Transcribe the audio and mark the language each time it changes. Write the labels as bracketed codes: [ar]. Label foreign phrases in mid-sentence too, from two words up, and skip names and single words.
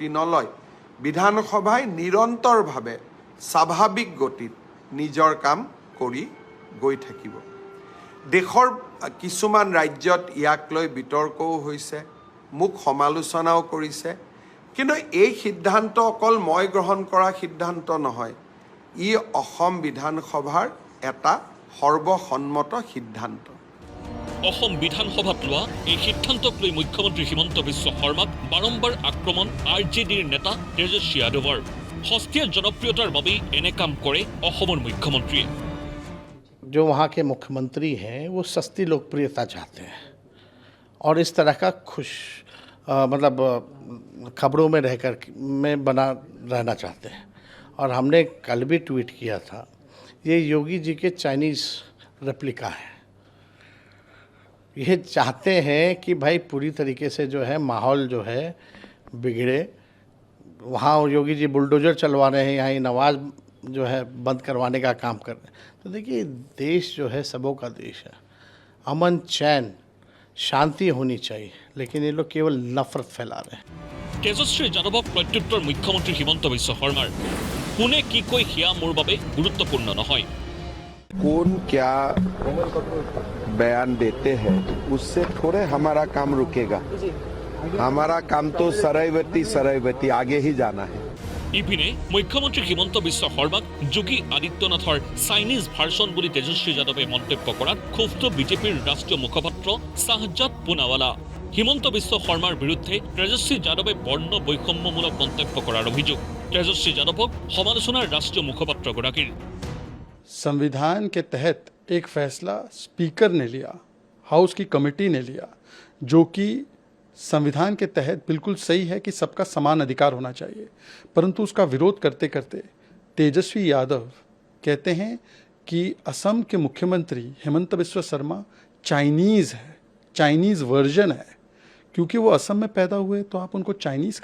[as] নলয় বিধানসভাই নিৰন্তৰভাৱে স্বাভাৱিক গতিত নিজৰ কাম কৰি গৈ থাকিব দেশৰ কিছুমান ৰাজ্যত ইয়াক লৈ বিতৰ্কও হৈছে মুখ সমালোচনাও কৰিছে কিন্তু এই সিদ্ধান্ত অকল মই গ্ৰহণ কৰা সিদ্ধান্ত নহয় ই অসম বিধানসভাৰ এটা সৰ্বসন্মত সিদ্ধান্ত অসম বিধানসভাত লোৱা এই সিদ্ধান্তক লৈ মুখ্যমন্ত্ৰী হিমন্ত বিশ্ব শৰ্মাক বাৰম্বাৰ আক্ৰমণ আৰজেডিৰ নেতা তেজস্বী যাদৱৰ সস্তীয়া জনপ্ৰিয়তাৰ বাবে এনে কাম কৰে অসমৰ মুখ্যমন্ত্ৰীয়ে [hi] जो वहाँ के मुख्यमंत्री हैं वो सस्ती लोकप्रियता चाहते हैं और इस तरह का मतलब खबरों में रहकर में बना रहना चाहते हैं और हमने कल भी ट्वीट किया था ये योगी जी के चाइनीज़ रेप्लिका है ये चाहते हैं कि भाई पूरी तरीके से जो है माहौल जो है बिगड़े वहाँ योगी जी बुलडोजर चलवा रहे हैं यहाँ ये नमाज जो है बंद करवाने का काम कर रहे हैं तो देखिए देश जो है सबों का देश है अमन चैन शांति होनी चाहिए लेकिन ये लोग केवल नफरत फैला रहे हैं [as] তেজস্বী যাদৱক প্ৰত্যুত্তৰ মুখ্যমন্ত্ৰী হিমন্ত বিশ্ব শৰ্মাৰ কোনে কি কয় হিয়া মোৰ বাবে গুৰুত্বপূৰ্ণ নহয় [hi] कौन क्या बयान देते हैं उससे थोड़े हमारा काम रुकेगा हमारा काम तो सरैवती आगे ही जाना है [as] ইপিনে মুখ্যমন্ত্ৰী হিমন্ত বিশ্ব শৰ্মাক যোগী আদিত্যনাথৰ চাইনিজ ভাৰ্চন বুলি তেজস্বী যাদৱে মন্তব্য কৰাত ক্ষুব্ধ বিজেপিৰ ৰাষ্ট্ৰীয় মুখপাত্ৰ শাহজাদ পুনাৱালা হিমন্ত বিশ্ব শৰ্মাৰ বিৰুদ্ধে তেজস্বী যাদৱে বৰ্ণ বৈষম্যমূলক মন্তব্য কৰাৰ অভিযোগ তেজস্বী যাদৱক সমালোচনাৰ ৰাষ্ট্ৰীয় মুখপাত্ৰগৰাকীৰ [hi] संविधान के तहत एक फैसला स्पीकर ने लिया हाउस की कमेटी ने लिया जो कि संविधान के तहत बिल्कुल सही है कि सबका समान अधिकार होना चाहिए परंतु उसका विरोध करते करते तेजस्वी यादव कहते हैं कि असम के मुख्यमंत्री हिमंत बिस्वा शर्मा चाइनीज़ है चाइनीज़ वर्जन है क्योंकि वो असम में पैदा हुए तो आप उनको चाइनीज़